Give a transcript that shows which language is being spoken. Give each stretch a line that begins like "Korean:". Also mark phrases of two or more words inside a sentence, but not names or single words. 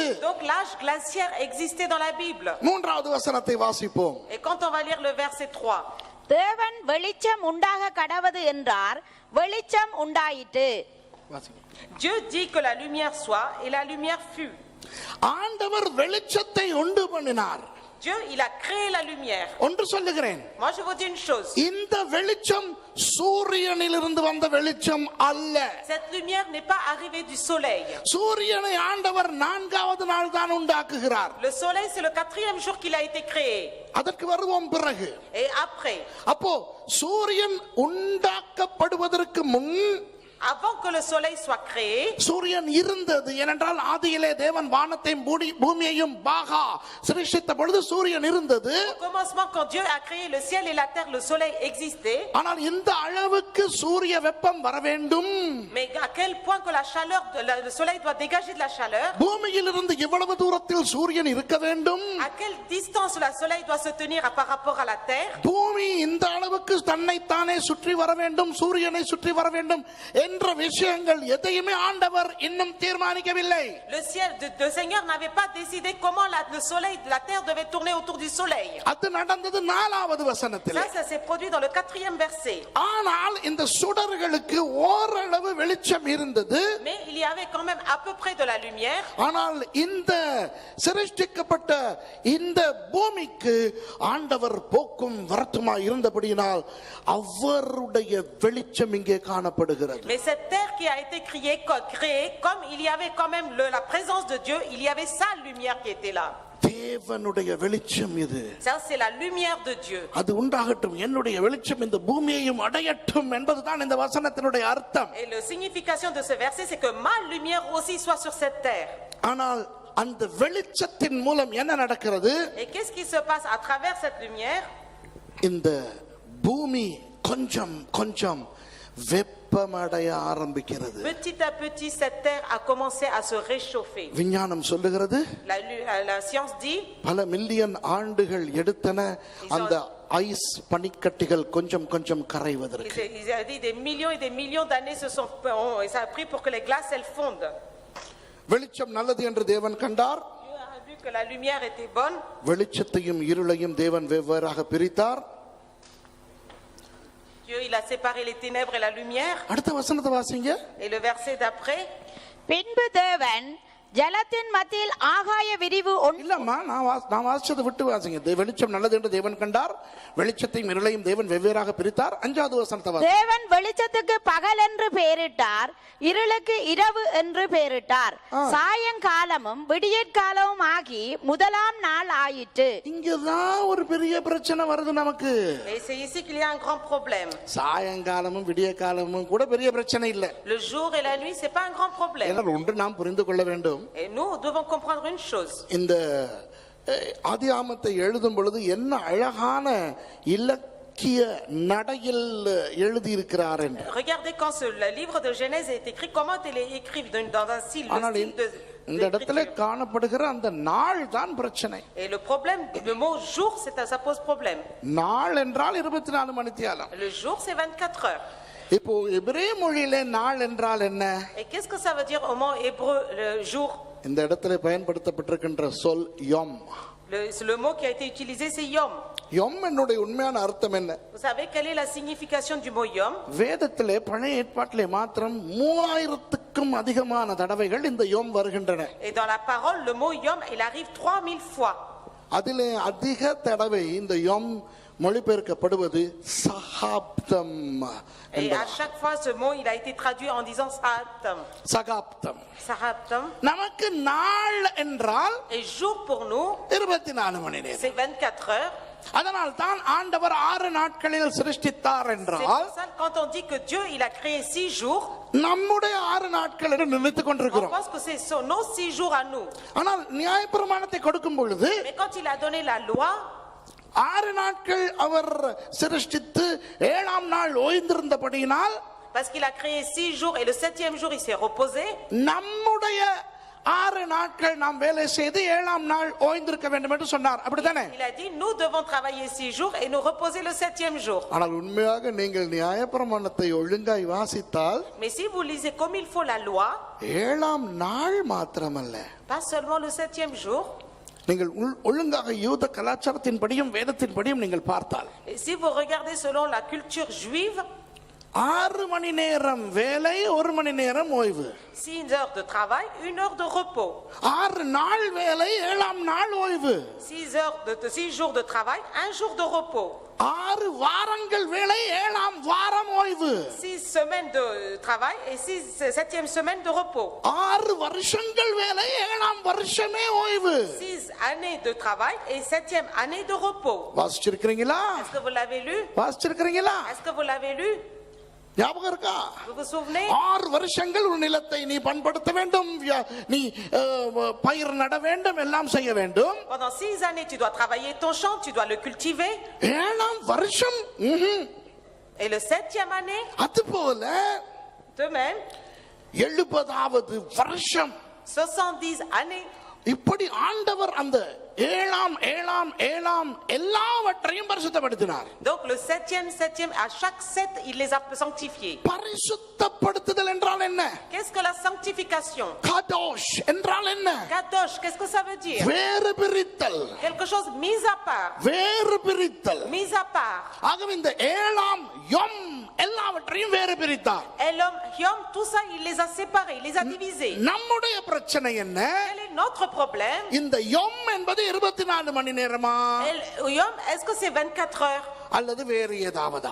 French: Donc l'âge glaciaire existait dans la Bible.
Tamil: மூன்றாவது வசனத்தை வாசிப்போம்.
French: Et quand on va lire le verset 3,
Tamil: தேவன் வெளிச்சம் உண்டாக கடவது என்றார், வெளிச்சம் உண்டாயிற்று.
French: Dieu dit que la lumière soit et la lumière fut.
Tamil: ஆண்டவர் வெளிச்சத்தை உண்டு பண்ணினார்.
French: Dieu, il a créé la lumière.
Tamil: ஒன்று சொல்லுகிறேன்,
French: Moi je vous dis une chose.
Tamil: இந்த வெளிச்சம் சூரியனிலிருந்து வந்த வெளிச்சம் அல்ல.
French: Cette lumière n'est pas arrivée du soleil.
Tamil: சூரியனை ஆண்டவர் நான்காவது நாள் தான் உண்டாக்குகிறார்.
French: Le soleil c'est le 4e jour qu'il a été créé.
Tamil: அதற்கு வருவோம் பிறகு.
French: Et après,
Tamil: அப்போ சூரியன் உண்டாக்கப்படுவதற்கு முன்,
French: avant que le soleil soit créé,
Tamil: சூரியன் இருந்தது. ஏனென்றால் ஆதியிலே தேவன் வானத்தையும் பூமியையும் பாகா சிருஷ்டித்த பொழுது சூரியன் இருந்தது.
French: au commencement quand Dieu a créé le ciel et la terre, le soleil existait.
Tamil: ஆனால் இந்த அளவுக்கு சூரிய வெப்பம் வர வேண்டும்,
French: Mais à quel point que la chaleur le soleil doit dégager de la chaleur,
Tamil: பூமியிலிருந்து எவ்வளவு தூரத்தில் சூரியன் இருக்க வேண்டும்,
French: à quelle distance le soleil doit se tenir par rapport à la terre,
Tamil: பூமி இந்த அளவுக்கு தன்னைத்தானே சுற்றி வர வேண்டும், சூரியனை சுற்றி வர வேண்டும் என்ற விஷயங்கள் எதையுமே ஆண்டவர் இன்னும் தீர்மானிக்கவில்லை.
French: le ciel le Seigneur n'avait pas décidé comment le soleil, la terre devait tourner autour du soleil.
Tamil: அது நடந்தது நாலாவது வசனத்தில்.
French: Ça s'est produit dans le 4e verset.
Tamil: ஆனால் இந்த சுடர்களுக்கு ஓரளவு வெளிச்சம் இருந்தது.
French: Mais il y avait quand même à peu près de la lumière.
Tamil: ஆனால் இந்த சிருஷ்டிக்கப்பட்ட இந்த பூமிக்கு ஆண்டவர் போக்கும் வரத்துமாய் இருந்தபடியினால் அவருடைய வெளிச்சம் இங்கே காணப்படுகிறது.
French: Mais cette terre qui a été créée, comme il y avait quand même la présence de Dieu, il y avait sa lumière qui était là.
Tamil: தேவனுடைய வெளிச்சம் இது.
French: Ça c'est la lumière de Dieu.
Tamil: அது உண்டாகட்டும், என்னுடைய வெளிச்சம் இந்த பூமியையும் அடையட்டும் என்பதுதான் இந்த வசனத்தினுடைய அர்த்தம்.
French: Et la signification de ce verset c'est que ma lumière aussi soit sur cette terre.
Tamil: ஆனால் அந்த வெளிச்சத்தின் மூலம் என்ன நடக்கிறது?
French: Et qu'est-ce qui se passe à travers cette lumière?
Tamil: இந்த பூமி கொஞ்சம் கொஞ்சம் வெப்பமடைய ஆரம்பிக்கிறது.
French: Petit à petit cette terre a commencé à se réchauffer.
Tamil: விஞ்ஞானம் சொல்லுகிறது,
French: La science dit,
Tamil: பல மில்லியன் ஆண்டுகள் எடுத்தன அந்த ஐஸ் பனிக்கட்டிகள் கொஞ்சம் கொஞ்சம் கரைவதற்கு.
French: il a dit des millions et des millions d'années et ça a pris pour que les glaces elles fondent.
Tamil: வெளிச்சம் நல்லது என்று தேவன் கண்டார்.
French: Dieu a vu que la lumière était bonne.
Tamil: வெளிச்சத்தையும் இருளையும் தேவன் வெவ்வேறாக பிரித்தார்.
French: Dieu il a séparé les ténèbres et la lumière.
Tamil: அடுத்த வசனத்தை வாசிங்க.
French: Et le verset d'après,
Tamil: பின்பு தேவன் ஜலத்தின் மத்தியில் ஆகாய விரிவு இல்லம்மா, நான் வாசிச்சதை விட்டு வாசிங்க. வெளிச்சம் நல்லது என்று தேவன் கண்டார், வெளிச்சத்தையும் இருளையும் தேவன் வெவ்வேறாக பிரித்தார். 5வது வசனத்தை வாசிங்க. தேவன் வெளிச்சத்துக்கு பகல் என்று பெயரிட்டார், இருளுக்கு இரவு என்று பெயரிட்டார். சாயங்காலமும் விடியற்காலமும் ஆகி முதலாம் நாள் ஆயிற்று. இங்கதான் ஒரு பெரிய பிரச்சனை வருது நமக்கு.
French: Et c'est ici qu'il y a un grand problème.
Tamil: சாயங்காலமும் விடிய காலமும் கூட பெரிய பிரச்சனை இல்ல.
French: Le jour et la nuit, c'est pas un grand problème.
Tamil: ஏன்னா ஒன்று நாம் புரிந்து கொள்ள வேண்டும்.
French: Et nous devons comprendre une chose.
Tamil: இந்த ஆதியாகமத்தை எழுதும் பொழுது என்ன அழகான இலக்கிய நடையில் எழுதி இருக்கிறார் என்று.
French: Regardez quand le livre de Genèse est écrit, comment il est écrit dans un style de
Tamil: இந்த இடத்துல காணப்படுகிற அந்த நாள் தான் பிரச்சனை.
French: Et le problème, le mot jour, ça pose problème.
Tamil: நாள் என்றால் 24 மணித்தியாலம்.
French: Le jour, c'est 24 heures.
Tamil: இப்போ எபிரேய மொழியிலே நாள் என்றால் என்ன?
French: Et qu'est-ce que ça veut dire au mot hébreu, le jour?
Tamil: இந்த இடத்துல பயன்படுத்தப்பட்டிருக்கின்ற சொல் யோம்.
French: Le mot qui a été utilisé, c'est yom.
Tamil: யோம் என்னுடைய உண்மையான அர்த்தம் என்ன?
French: Vous savez quelle est la signification du mot yom?
Tamil: வேதத்திலே பழைய ஏற்பாட்டிலே மாத்திரம் 3000க்கும் அதிகமான தடவைகள் இந்த யோம் வருகின்றன.
French: Et dans la parole, le mot yom, il arrive 3000 fois.
Tamil: அதிலே அதிக தடவை இந்த யோம் மொழிபெயர்க்கப்படுவது சகாப்தம்.
French: Et à chaque fois, ce mot, il a été traduit en disant sahaptam.
Tamil: சகாப்தம்.
French: Sahaptam.
Tamil: நமக்கு நாள் என்றால்
French: Et jour pour nous,
Tamil: 24 மணி நேரம்.
French: c'est 24 heures.
Tamil: அதனால் தான் ஆண்டவர் 6 நாட்களில் சிருஷ்டித்தார்
French: C'est
Tamil: என்றால்
French: pour ça que quand on dit que Dieu, il a créé 6 jours,
Tamil: நம்முடைய 6 நாட்கள் என்று நினைத்துக்
French: on
Tamil: கொண்டிருக்கிறோம்.
French: pense que c'est nos 6 jours à nous.
Tamil: ஆனால் நியாயப்பிரமாணத்தை கொடுக்கும் பொழுது
French: Mais quand il a donné la loi,
Tamil: 6 நாட்கள் அவர் சிருஷ்டித்து 7ஆம் நாள் ஓய்ந்திருந்தபடியினால்,
French: parce qu'il a créé 6 jours et le 7e jour, il s'est reposé,
Tamil: நம்முடைய 6 நாட்கள் நாம் வேலை செய்து 7ஆம் நாள் ஓய்ந்திருக்க வேண்டும் என்று சொன்னார். அப்படித்தானே?
French: il a dit, nous devons travailler 6 jours et nous reposer le 7e jour.
Tamil: ஆனால் உண்மையாக நீங்கள் நியாயப்பிரமாணத்தை ஒழுங்காய் வாசித்தால்,
French: Mais si vous lisez comme il faut la loi,
Tamil: 7ஆம் நாள் மாத்திரமல்ல,
French: pas seulement le 7e jour,
Tamil: நீங்கள் ஒழுங்காக யூத கலாச்சாரத்தின் படியும் வேதத்தின் படியும் நீங்கள் பார்த்தால்,
French: et si vous regardez selon la culture juive,
Tamil: 6 மணி நேரம் வேலை, 1 மணி நேரம் ஓய்வு.
French: 6 heures de travail, 1 heure de repos.
Tamil: 6 நாள் வேலை, 7ஆம் நாள் ஓய்வு.
French: 6 jours de travail, 1 jour de repos.
Tamil: 6 வாரங்கள் வேலை, 7ஆம் வாரம் ஓய்வு.
French: 6 semaines de travail et 7e semaine de repos.
Tamil: 6 வருஷங்கள் வேலை, 7ஆம் வருஷமே ஓய்வு.
French: 6 années de travail et 7e année de repos.
Tamil: வாசிச்சிருக்கிறீங்களா?
French: Est-ce que vous l'avez lu?
Tamil: வாசிச்சிருக்கிறீங்களா?
French: Est-ce que vous l'avez lu?
Tamil: ஞாபகம் இருக்கா?
French: Vous vous souvenez?
Tamil: 6 வருஷங்கள் உன் நிலத்தை நீ பண்படுத்த வேண்டும், நீ பயிர் நட வேண்டும், எல்லாம் செய்ய வேண்டும்.
French: Pendant 6 années, tu dois travailler ton champ, tu dois le cultiver.
Tamil: 7ஆம் வருஷம்
French: Et le 7e année,
Tamil: அதுபோல
French: de même,
Tamil: 70வது வருஷம்
French: 70 années.
Tamil: இப்படி ஆண்டவர் அந்த 7ஆம் எல்லாவற்றையும் பரிசுத்தப்படுத்தினார்.
French: Donc le 7e, à chaque 7, il les a sanctifiés.
Tamil: பரிசுத்தப்படுத்துதல் என்றால் என்ன?
French: Qu'est-ce que la sanctification?
Tamil: காதோஷ் என்றால் என்ன?
French: Kadosh, qu'est-ce que ça veut dire?
Tamil: வேறு பிரித்தல்.
French: Quelque chose mis à part.
Tamil: வேறு பிரித்தல்.
French: Mis à part.
Tamil: ஆகவே இந்த 7ஆம் யோம் எல்லாவற்றையும் வேறு பிரித்தார்.
French: Et l'homme, Yom, tout ça, il les a séparés, il les a divisés.
Tamil: நம்முடைய பிரச்சனை என்ன?
French: Quel est notre problème?
Tamil: இந்த யோம் என்பது 24 மணி நேரமா?
French: Yom, est-ce que c'est 24 heures?
Tamil: அல்லது வேறு ஏதாவதா?